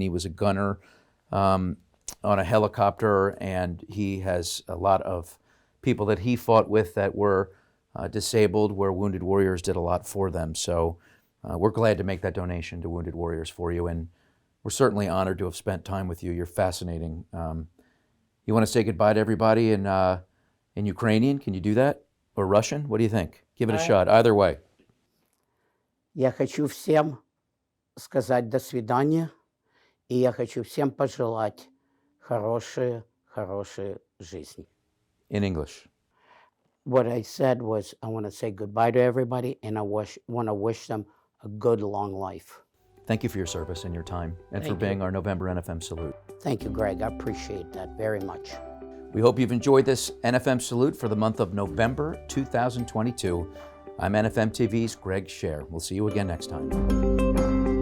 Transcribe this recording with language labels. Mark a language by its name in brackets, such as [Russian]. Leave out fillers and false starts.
[English] He was a gunner on a helicopter, and he has a lot of people that he fought with that were disabled, where Wounded Warriors did a lot for them. So we're glad to make that donation to Wounded Warriors for you, and we're certainly honored to have spent time with you. You're fascinating. You want to say goodbye to everybody in Ukrainian? Can you do that? Or Russian? What do you think? Give it a shot. Either way. [Russian] Я хочу всем сказать до свидания, и я хочу всем пожелать хорошей жизни. [English] In English. What I said was, I want to say goodbye to everybody, and I want to wish them a good, long life. Thank you for your service and your time, and for Thank being you. our November NFM Salute. Thank you, Greg. I appreciate that very much. We hope you've enjoyed this NFM Salute for the month of November 2022. I'm NFM TV's Greg Scher. We'll see you again next time.